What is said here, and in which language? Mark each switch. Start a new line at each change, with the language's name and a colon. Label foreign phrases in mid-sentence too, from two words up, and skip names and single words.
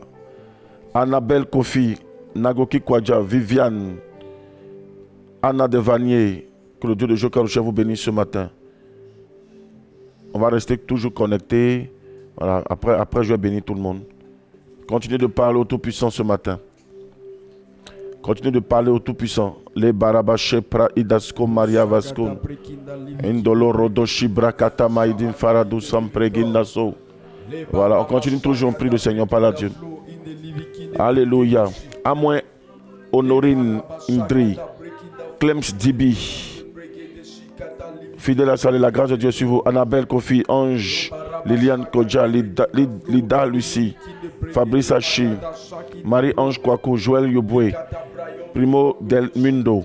French: Annabelle Kofi, Nagoki Kwadja, Viviane, Anna Devanier, que le Dieu de Jokarouché vous bénisse ce matin. On va rester toujours connectés. Voilà. Après, je vais bénir tout le monde. Continuez de parler au Tout-Puissant ce matin. Continuez de parler au Tout-Puissant. Les Barabache Pra Idasko Maria Vasco. Indolo Rodoshi Brakata Maïdin Faradou Sampregindaso. Voilà, on continue toujours, on prie le Seigneur, parle à Dieu. Alléluia. À moins Honorine Indri, Clems Dibi, fidèle à saluer la grâce de Dieu sur vous. Annabelle Kofi, Ange, Liliane Kodja, Lida Lucie, Fabrice Hachi, Marie-Ange Kwako, Joël Yoboué, Primo Del Mundo.